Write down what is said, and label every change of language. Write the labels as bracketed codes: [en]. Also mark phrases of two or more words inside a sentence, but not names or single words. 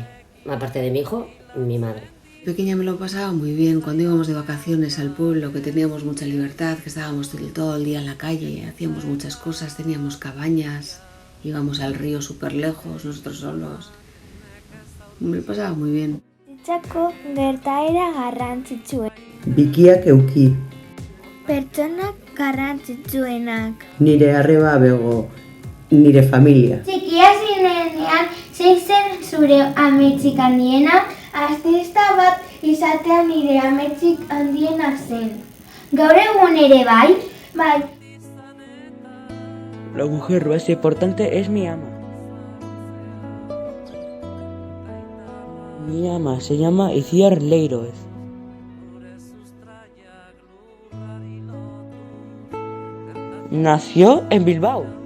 [es] Aparte de mi hijo, mi madre. Pequeña me lo pasaba muy bien cuando íbamos de vacaciones al pueblo, que teníamos mucha libertad, que estábamos todo el día en la calle, hacíamos muchas cosas, teníamos cabañas, íbamos al río súper lejos, nosotros solos. Me lo pasaba muy bien. [eu] Bizitzako gertaera garrantzitsuen. Bikiak euki. Pertsonak garrantzitsuenak. Nire arreba bego. Nire familia. Txikia zinenean, zein zen zure ametsik handiena? Artista bat izatea nire ametsik handiena zen. Gaur egun ere bai? Bai. [es] La mujer más importante es mi ama. Mi ama se llama Iciar Leiroez. Nació en Bilbao.